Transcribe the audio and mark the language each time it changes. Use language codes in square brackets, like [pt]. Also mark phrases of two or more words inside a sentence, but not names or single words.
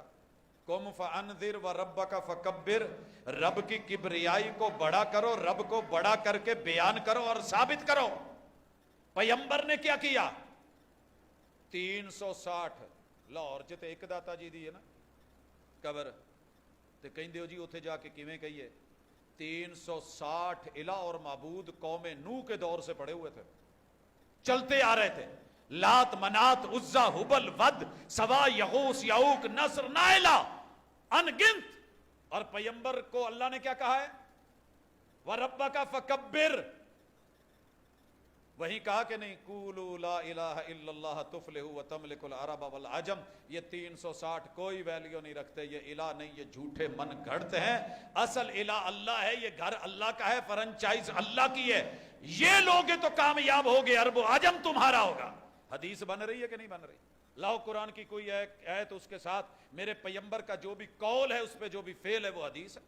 [ar] قم فانذر وربک فکبر, [ur] رب کی کبریائی کو بڑا کرو, رب کو بڑا کر کے بیان کرو اور ثابت کرو. [pa] پیغمبر نے کیا کیا؟ 360 لاہور چ ایک داتا جی دی ہے نا قبر, تے کہندے ہو جی اوتھے جا کے کیویں کہیے؟ [ur] 360 الہ اور معبود قوم نوح کے دور سے پڑے ہوئے تھے, چلتے آ رہے تھے. لات, منات, عزا, حبل, ود, سوا, یغوث, یعوق, نصر, نائلہ, ان گنت. اور پیغمبر کو اللہ نے کیا کہا ہے؟ [ar] وَرَبَّكَ فَكَبِّرْ, [ur] وہیں کہا کہ نہیں [ar] قولوا لا الہ الا اللہ تفلحوا وتملک العرب والعجم، [ur] یہ 360 کوئی ویلیو نہیں رکھتے، یہ الہ نہیں، یہ جھوٹے من گھڑتے ہیں، اصل الہ اللہ ہے، یہ گھر اللہ کا ہے، فرنچائز اللہ کی ہے، یہ لوگے تو کامیاب ہوگے، عرب و عجم تمہارا ہوگا۔ حدیث بن رہی ہے کہ نہیں بن رہی؟ لاؤ قرآن کی کوئی آیت اس کے ساتھ میرے پیغمبر کا جو بھی قول ہے اس پہ جو بھی فعل ہے وہ حدیث ہے۔